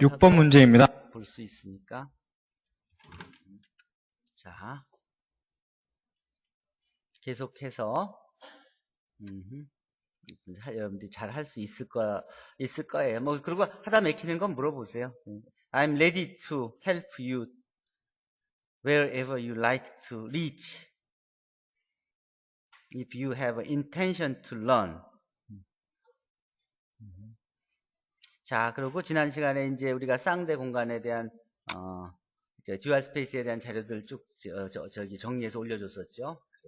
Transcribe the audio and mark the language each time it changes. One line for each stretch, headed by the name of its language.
Korean: 6번 문제입니다. 볼 수 있으니까. 자, 계속해서 여러분들이 잘 할 수 있을 거예요. 뭐 그리고 하다 막히는 건 물어보세요.
English: I'm ready to help you wherever you like to reach. If you have intention to learn.
Korean: 자, 그리고 지난 시간에 이제 우리가 쌍대 공간에 대한 듀얼 스페이스에 대한 자료들 쭉 저기 정리해서 올려줬었죠.